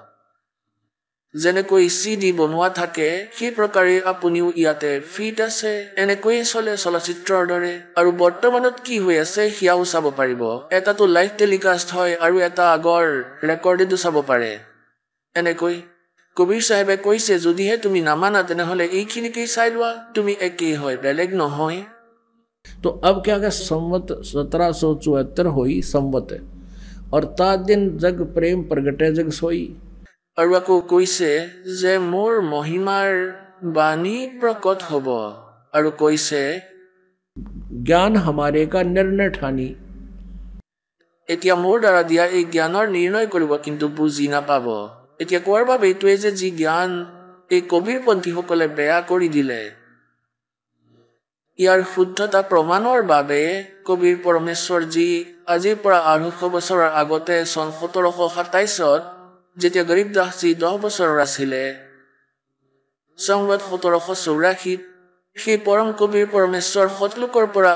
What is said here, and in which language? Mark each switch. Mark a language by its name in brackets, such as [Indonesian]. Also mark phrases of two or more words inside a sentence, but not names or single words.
[Assamese] যেনেকৈ CD বনোৱা থাকে সেই প্ৰকাৰে আপুনিও ইয়াতে ফিট আছে এনেকৈ চলে চলচ্চিত্ৰৰ দৰে আৰু বৰ্তমানত কি হৈ আছে সেয়াও চাব পাৰিব এটাটো লাইভ টেলিকাষ্ট হয় আৰু এটা আগৰ ৰেকৰ্ডেডো চাব পাৰে এনেকৈ কবিৰ সাহেবে কৈছে যদিহে তুমি নামানা তেনেহলে এইখিনিকেই চাই লোৱা তুমি একেই হয় বেলেগ নহয় [Hindi] तो अब क्या क्या संवत 1774 हुई संवत और ता दिन जग प्रेम प्रगटे जग सोई [Assamese] আৰু আকৌ কৈছে যে মোৰ মহিমাৰ বাণী প্ৰকট হ'ব আৰু কৈছে [Hindi] ज्ञान हमारे का निर्णय ठानी [Assamese] এতিয়া মোৰ দ্বাৰা দিয়া এই জ্ঞানৰ নিৰ্ণয় কৰিব কিন্তু বুজি নাপাব এতিয়া কোৱাৰ বাবে এইটোৱে যে যি জ্ঞান এই কবিৰপন্থীসকলে বেয়া কৰি দিলে ইয়াৰ শুদ্ধতা প্ৰমাণৰ বাবে কবিৰ পৰমেশ্বৰ যি আজিৰ পৰা 250 বছৰৰ আগতে চন 1727ত যেতিয়া গৰীবদাস জী 10 বছৰৰ আছিলে সংবত 1784 সেই পৰম কবিৰ পৰমেশ্বৰ সতলোকৰ পৰা